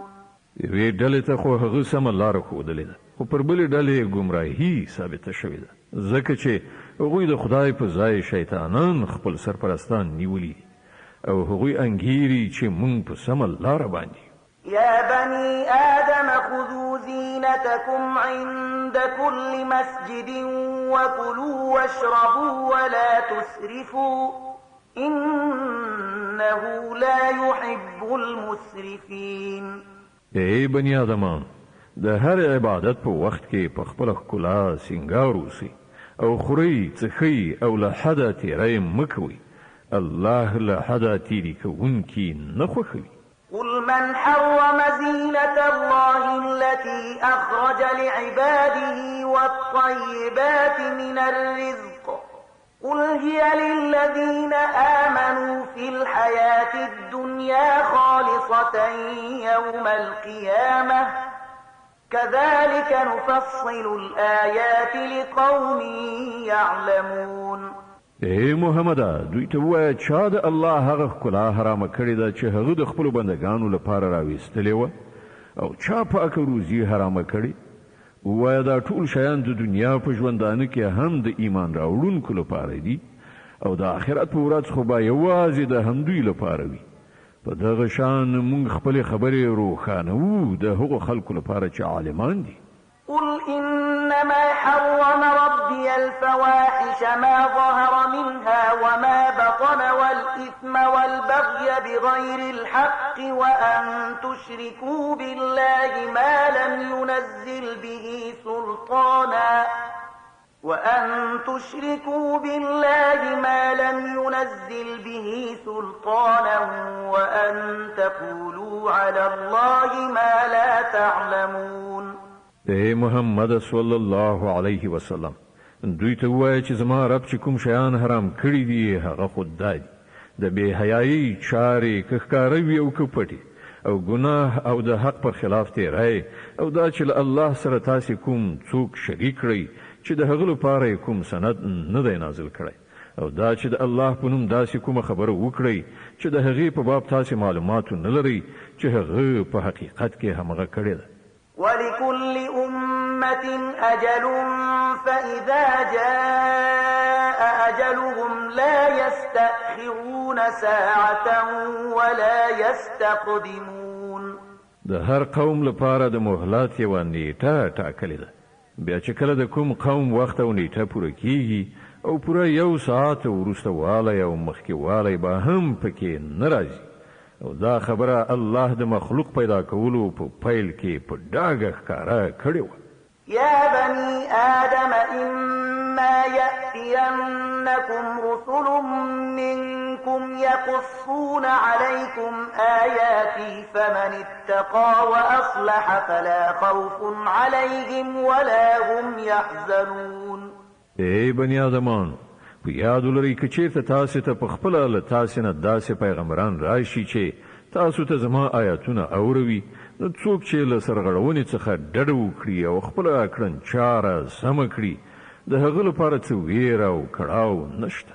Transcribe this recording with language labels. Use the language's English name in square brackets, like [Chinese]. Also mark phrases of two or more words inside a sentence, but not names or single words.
[Pashto] یوې ډلې ته خو هغه سمه لاره ښودلې ده خو پر بلې ډلې ګمراهي ثابته شوې ده ځکه چې هغوی د خدای په ځای شیطانان خپل سرپرستان نیولي او هغوی انګیري چې مونږ په سمه لاره باندې. [Arabic] يا بني آدم خذوا زينتكم عند كل مسجد وكلوا واشربوا ولا تسرفوا إنه لا يحب المسرفين. [Pashto] ای بنی آدمان د هر عبادت په وخت کې په خپل ښکلا سینګار اوسئ او خورئ څښئ او له حده تیری مه کوئ. الله له حده تیري کوونکي نه خوښوي. [Arabic] قل من حرم زينة الله التي أخرج لعباده والطيبات من الرزق قل هي للذين آمنوا في الحياة الدنيا خالصة يوم القيامة كذلك نفصل الآيات لقوم يعلمون. [Pashto] اے محمد دوی ته وایه چا د الله هغه ښکلا حرامه کړې ده چې هغه د خپلو بندګانو لپاره راویستلې وه او چا پاک روزي حرام کړي وایا دا ټول شیان د دنیا په ژوندانه کې هم د ایمان راوړونکو لپاره دي او د آخرت په ورځ خو به یوازې د همدوی لپاره وي په دغه شان موږ خپل خبرې روښانوو د هغو خلکو لپاره چې عالمان دي [Arabic] قل إنما حرم ربي الفواحش ما ظهر منها وما بطن والإثم والبغي بغير الحق وأن تشركوا بالله ما لم ينزل به سلطانا وأن تقولوا على الله ما لا تعلمون [Pashto] اے محمد [Arabic] صلی الله علیه وسلم [Pashto] دوی ته وایي چې زما رب چې کوم شیان حرام کړی دي هغه خود دی د بے حیايي چارې که ښکاره وي او که پټې او ګناه او د حق پر خلاف تیری او دا چې الله سره تاسې کوم څوک شریک کړئ چې د هغه لپاره کوم سند نه دی نازل کړی او دا چې د الله په نوم داسې کومه خبره وکړئ چې د هغې په باب تاسې معلومات نه لرئ چې هغه په حقیقت کې همغه کړې ده [Arabic] ولكل أمة أجل فإذا جاء أجلهم لا يستأخرون ساعة ولا يستقدمون [Pashto] د هر قوم لپاره د مهلت یوه نیټه ټاکلې ده بیا چې کله د کوم قوم وخت او نیټه پوره کیږي او پوره یو ساعت وروسته والی او مخکې والی به هم پکې نه راځي او دا خبره الله د مخلوق پیدا کولو په پیل کې په ډاګه ښکاره کړې وه [Arabic] يا بني آدم إما يأتينكم رسل منكم يقصون عليكم آياتي فمن اتقى وأصلح فلا خوف عليهم ولا هم يحزنون [Pashto] اے بني آدمان په یاد ولرئ که چېرته تاسې ته په خپله له تاسې نه داسې پیغمبران راشي چې تاسو ته زما آیاتونه اوروي نو څوک چې له سرغړونې څخه ډډه وکړي او خپله کړنچاره سمه کړي د هغه لپاره څه ویره او کړاو نشته